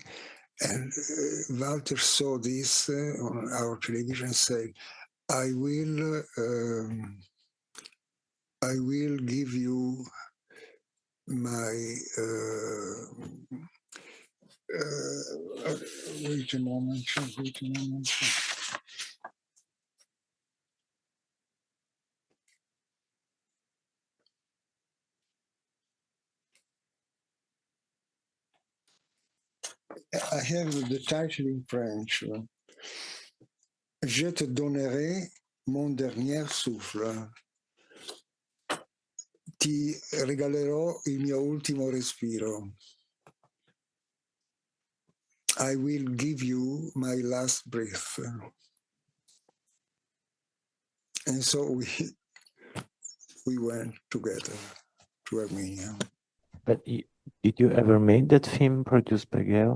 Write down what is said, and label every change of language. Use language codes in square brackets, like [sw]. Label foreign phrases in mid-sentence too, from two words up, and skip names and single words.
[en] And Walter saw this on our television and said, I will give you my wait a moment. I have the title in French. [fr] Je te donnerai mon dernier souffle. [it] Ti regalerò il mio ultimo respiro. [en] I will give you my last breath. And so we went together to Armenia. But did you ever make that film produced by Geo?